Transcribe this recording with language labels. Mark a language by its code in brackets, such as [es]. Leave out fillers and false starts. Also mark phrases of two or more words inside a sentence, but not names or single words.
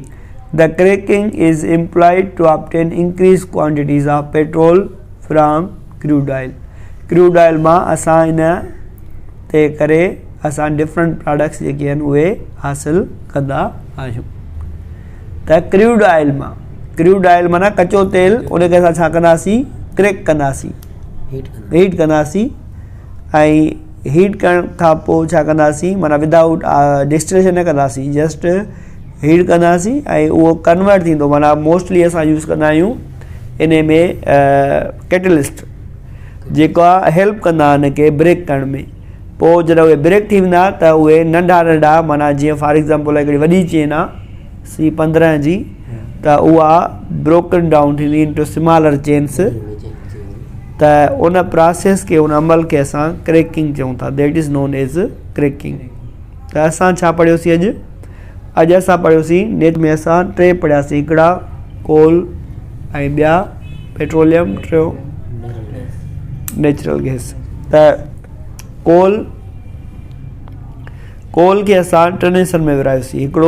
[en] The cracking is employed to obtain increased quantities of petrol from crude oil. Crude oil [sd] मां असां इन ते करे असां [en] different products [sd] जेके आहिनि उहे हासिल कंदा आहियूं. त [en] crude oil [sd] माना कचो तेल, उनखे असां छा कंदासीं, क्रैक कंदासीं, हीट कंदासीं. ऐं हीट करण खां पोइ छा कंदासीं, माना [en] without distillation [sd] न कंदासीं, [en] just heat [sd] कंदासीं ऐं उहो कन्वर्ट थींदो. माना मोस्टली असां यूज़ कंदा आहियूं इन में कैटलिस्ट जेका हेल्प कंदा हिन खे ब्रेक करण में. पोइ जॾहिं उहे ब्रेक थी वेंदा त उहे नंढा नंढा माना जीअं [en] for example [sd] हिकिड़ी वॾी चेन आहे C15 जी, त उहा [en] broken down [sd] थींदी [en] into smaller chains. [sd] त उन प्रोसेस खे, उन अमल खे असां क्रैकिंग चऊं था. [en] That is known as cracking. [sd] त असां छा पढ़ियोसीं अॼु असां पढ़ियोसीं नेट में असां 3 पढ़ियासीं. हिकिड़ा कोल ऐं ॿिया पेट्रोलियम, टियों [en] natural gas. [sd] त कोल खे असां 3 हिस्सनि में विरायोसीं.